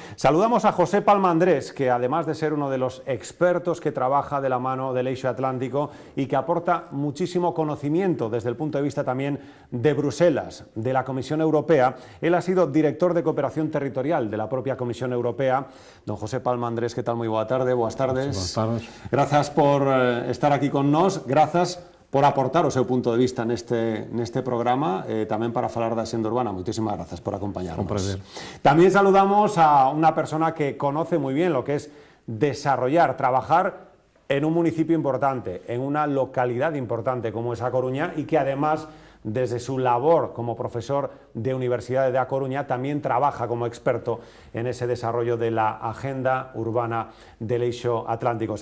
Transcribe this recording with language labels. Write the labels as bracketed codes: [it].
[es] Saludamos a José Palma Andrés, que además de ser uno de los expertos que trabaja de la mano del Eixo Atlántico y que aporta muchísimo conocimiento desde el punto de vista también de Bruselas, de la Comisión Europea. Él ha sido director de cooperación territorial de la propia Comisión Europea. Don José Palma Andrés, ¿qué tal? Muy buena tarde. Buenas tardes. Buenas tardes. [gl] Gracias por estar aquí con nos. Gracias por aportar o seu punto de vista neste programa, tamén para falar da xenda urbana. Moitísimas gracias por acompañarnos. Un prazer. [es] También saludamos a una persona que conoce muy bien lo que es desarrollar, trabajar en un municipio importante, en una localidad importante como es A Coruña, y que además desde su labor como profesor de Universidad de A Coruña también trabaja como experto en ese desarrollo de la agenda urbana del Eixo Atlántico.